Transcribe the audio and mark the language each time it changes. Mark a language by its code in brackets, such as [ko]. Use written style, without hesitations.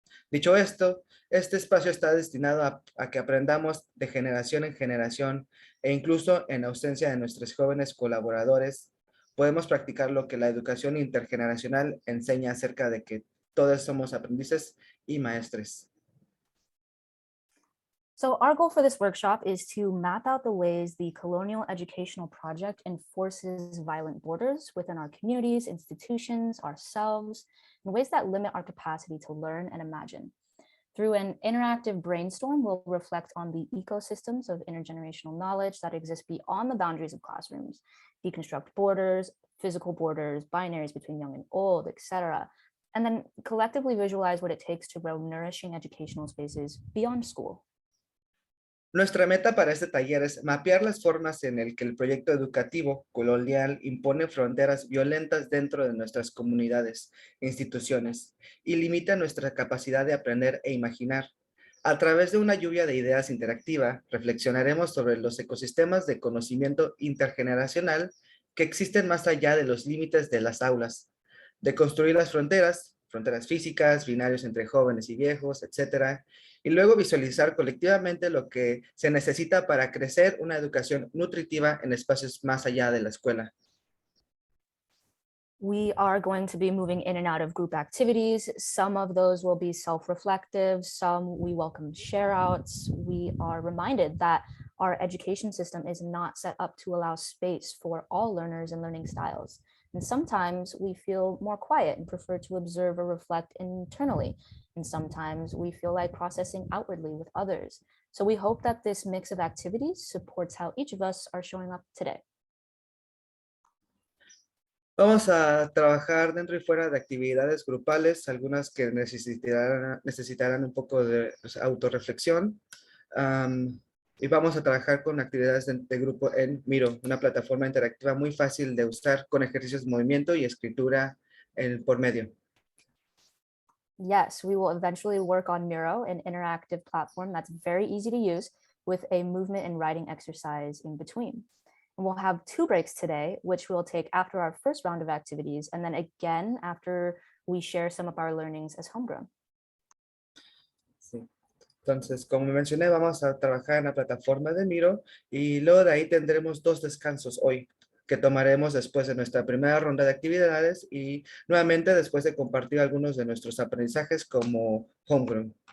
[es] Dicho esto, este espacio está destinado a que aprendamos de generación en generación e incluso en ausencia de nuestros jóvenes colaboradores, podemos practicar lo que la educación intergeneracional enseña acerca de que todos somos aprendices y maestres. [en] So our goal for this workshop is to map out the ways the colonial educational project enforces violent borders within our communities, institutions, ourselves, in ways that limit our capacity to learn and imagine. Through an interactive brainstorm, we'll reflect on the ecosystems of intergenerational knowledge that exist beyond the boundaries of classrooms, deconstruct borders, physical borders, binaries between young and old, etc., and then collectively visualize what it takes to grow nourishing educational spaces beyond school. [es] Nuestra meta para este taller es mapear las formas en el que el proyecto educativo colonial impone fronteras violentas dentro de nuestras comunidades e instituciones y limita nuestra capacidad de aprender e imaginar. A través de una lluvia de ideas interactiva, reflexionaremos sobre los ecosistemas de conocimiento intergeneracional que existen más allá de los límites de las aulas, de construir las fronteras físicas, binarios entre jóvenes y viejos, etcétera, y luego visualizar colectivamente lo que se necesita para crecer una educación nutritiva en espacios más allá de la escuela. [en] We are going to be moving in and out of group activities. Some of those will be self-reflective, some we welcome share outs. We are reminded that our education system is not set up to allow space for all learners and learning styles. And sometimes we feel more quiet and prefer to observe or reflect internally. And sometimes we feel like processing outwardly with others. So we hope that this mix of activities supports how each of us are showing up today. [es] Vamos a trabajar dentro y fuera de actividades grupales, algunas que necesitarán un poco de autorreflexión. Y vamos a trabajar con actividades de grupo en Miro, una plataforma interactiva muy fácil de usar con ejercicios de movimiento y escritura por medio. [en] Yes, we will eventually work on Miro, an interactive platform that's very easy to use with a movement and writing exercise in between. And we'll have 2 breaks today, which we'll take after our first round of activities, and then again after we share some of our learnings as homegrown. [es] Sí. Entonces, como mencioné, vamos a trabajar en la plataforma de Miro y luego de ahí tendremos 2 descansos hoy que tomaremos después de nuestra primera ronda de actividades y nuevamente después de compartir algunos de nuestros aprendizajes como homegrown.